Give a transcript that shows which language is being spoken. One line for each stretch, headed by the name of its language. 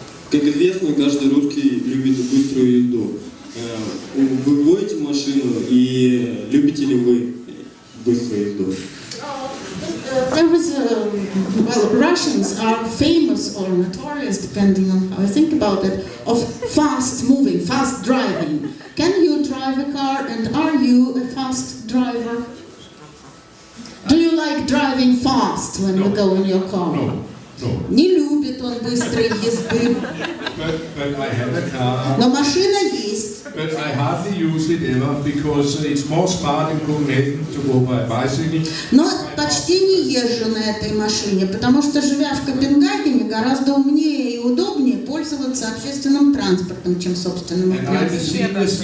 Russian: Как известно, каждый русский любит быструю езду. Вы водите машину и любите ли вы быструю езду?
English: There was well, Russians are famous or notorious, depending on how I think about it, of fast moving, fast driving. Can you drive a car, and are you a fast driver? Do you like driving fast when you go in your car? No.
Russian: Не любит он быстрой езды.
English: But I have a car.
Russian: Но машина есть.
English: But I hardly use it ever because it's more smart in Copenhagen to go by bicycle.
Russian: Но почти не езжу на этой машине, потому что, живя в Копенгагене, гораздо умнее и удобнее пользоваться общественным транспортом, чем собственным автомобилем.